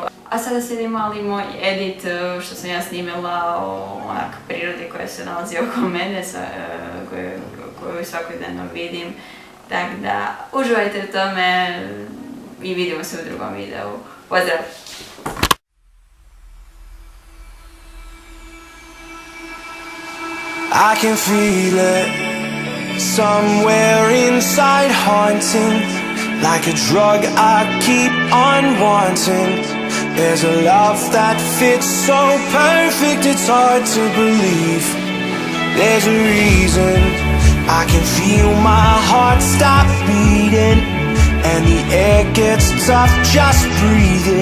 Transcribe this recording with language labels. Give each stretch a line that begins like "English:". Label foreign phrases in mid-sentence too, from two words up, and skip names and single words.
Croatian: A sada slijedim mali moj edit što sam ja snimila o prirodi koja se nalazi oko mene, koju svakodnevno vidim. Tako da uživajte u tome i vidimo se u drugom videu. Pozdrav!
English: I can feel it somewhere inside, haunting like a drug I keep on wanting. There's a love that fits so perfect, it's hard to believe. There's a reason I can feel my heart stop beating, and the air gets tough just breathing.